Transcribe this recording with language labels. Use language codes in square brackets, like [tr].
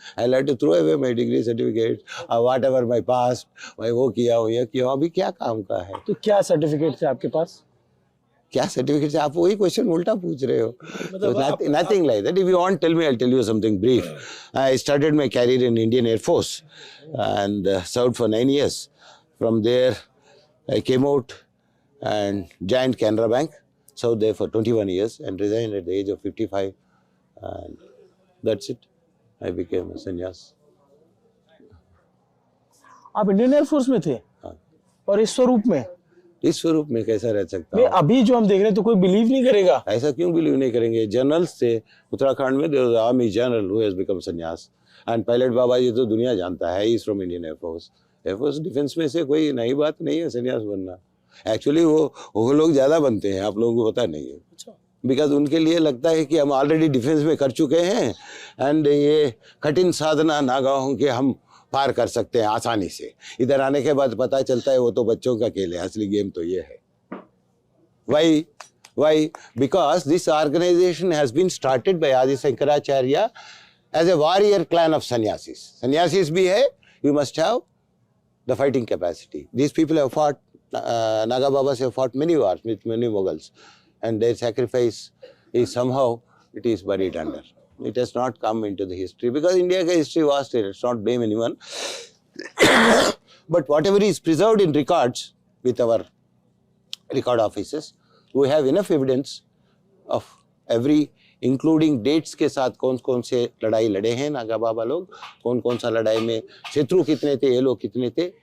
[en] I like to throw away my degree certificate, whatever my past, [hi] मैं वो किया हो ये किया, अभी क्या काम का है। तो क्या सर्टिफिकेट थे आपके पास? क्या सर्टिफिकेट से आप वही क्वेश्चन उल्टा पूछ रहे हो। [en] Nothing like that. If you want tell me, I tell you something brief. I started my career in Indian Air Force and served for 9 years. From there, I came out and joined Canara Bank, served there for 21 years and resigned at the age of 55. And that's it. I became a sannyas. [hi] आप Indian air force में थे? हाँ। और इस स्वरूप में? इस स्वरूप में कैसा रह सकता हूँ? अभी जो हम देख रहे हैं तो कोई बिलीव नहीं करेगा। ऐसा क्यों बिलीव नहीं करेंगे? जनरल्स थे उत्तराखंड में, [en] there was army general who has become सन्यास and Pilot Baba ji [hi] तो दुनिया जानता है, [en] He is from Indian Air Force. [hi] Air force defence में से कोई नई बात नहीं है सन्यास बनना। एक्चुअली वो लोग ज्यादा बनते हैं, आप लोगों को पता नहीं है, बिकॉज उनके लिए लगता है कि हम ऑलरेडी डिफेंस में कर चुके हैं एंड ये कठिन साधना नागाहों के हम पार कर सकते हैं आसानी से। इधर आने के बाद पता चलता है वो तो बच्चों का खेल है, असली गेम तो ये है। [en] Why? Because this organization has been started by Adi Shankaracharya as a warrior clan of sannyasis. Sannyasis bhi hai, you must have the fighting capacity. These people have fought, Naga Babas have fought many wars with many Mughals, and their sacrifice is somehow, it is buried under. It has not come into the history because India's history was there. Let's not blame anyone. But whatever is preserved in records with our record offices, we have enough evidence of every, including dates [hi] के साथ कौन कौन से लड़ाई लड़े हैं नागा बाबा लोग, कौन कौन सा लड़ाई में शत्रु कितने थे, ये लोग कितने थे।